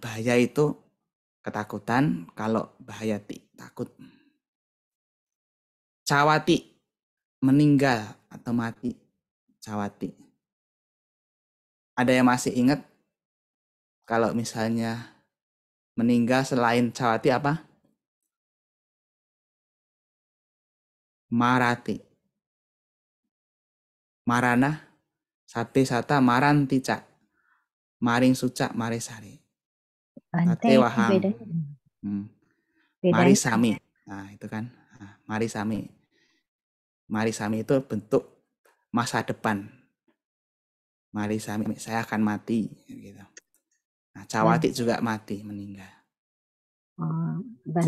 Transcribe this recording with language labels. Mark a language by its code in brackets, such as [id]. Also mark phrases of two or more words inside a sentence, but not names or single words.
[id] Bahaya itu ketakutan, kalau bahayati takut. Cawati meninggal atau mati. [pi] Cawati. [id] Ada yang masih ingat kalau misalnya meninggal selain cawati apa? [pi] Marati. Marana, sabe sata marantica. Maring suca maresari. [id] Bante, [pi] Tate wahang. [id] bedanya. [pi] Mari [id] Bedanya. sami. Nah, itu kan. [pi] Mari sami. Mari sami [id] itu bentuk masa depan. [pi] Mari sami, [id] saya akan mati gitu. Nah, cawati juga mati, meninggal. Bante,